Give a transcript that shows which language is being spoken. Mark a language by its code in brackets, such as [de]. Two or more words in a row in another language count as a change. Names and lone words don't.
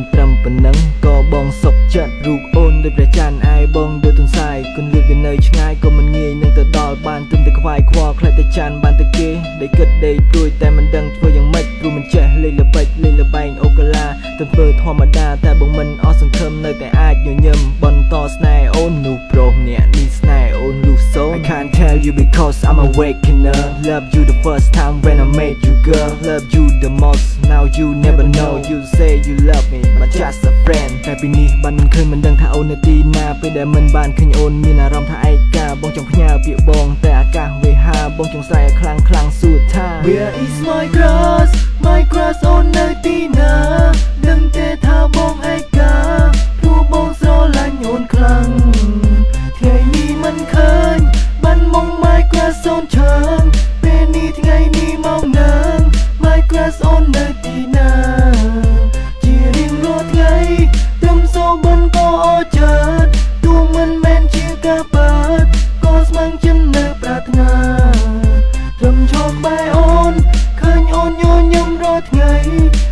[km] ត្រឹមប៉ុណ្ណឹងក៏បងសុខចិត្តរូបអូនដូចព្រះច័ន្ទអាយបងដូចទន្សាយគុណលៀតវានៅឆ្ងាយក៏មិនងាយនឹងទៅដល់បានទឹមតែខ្វាយខ្វល់ខ្លាចតែច័ន្ទបានទៅគេដេកគិតដេកព្រួយតែមិនដឹងធ្វើយ៉ាងម៉េចព្រោះមិនចេះលេងល្បិចលេងល្បែងអូកាឡា ទៅធ្វើធម្មតាតែបងមិនអស់សង្ឃឹមនៅតែអាចញញឹមបន្តស្នេហ៍អូននោះប្រុសម្នាក់នេះស្នេហ៍អូនលុះសូម [en] I can't tell you because I'm a awakener Love you the first time when I met you girl Love you the most now you never know You say you love me but just a friend [km] តែពីនេះបានមិនឃើញមិនដឹងថាអូននៅទីណាពេលដែល មិនបានឃើញអូនមានអារម្មណ៍ថាឯកាបងចង់ផ្ញើពាក្យបងតែអាកាសវេហាបងចង់ស្រែកខ្លាំង សួរថា [en] Where is my crush [km] អូននៅទីណាដឹងទេថាបងឯកាព្រោះបង ស្រឡាញ់អូនខ្លាំងថ្ងៃនេះមិនឃើញបានមក [en] my crush [km] អូនឈើងពេលនេះថ្ងៃនេះមកនឹង [en] my crush [km] អូននៅទីណាជារៀងរាល់ថ្ងៃត្រឹមសូបិនក៏អរចិត្តទោះមិនមែនជាការពិតក៏ស្មឹងចិត្តនៅប្រាថ្នាត្រឹមឈរក្បែរអូនឃើញអូនញញឹមរាល់ថ្ងៃ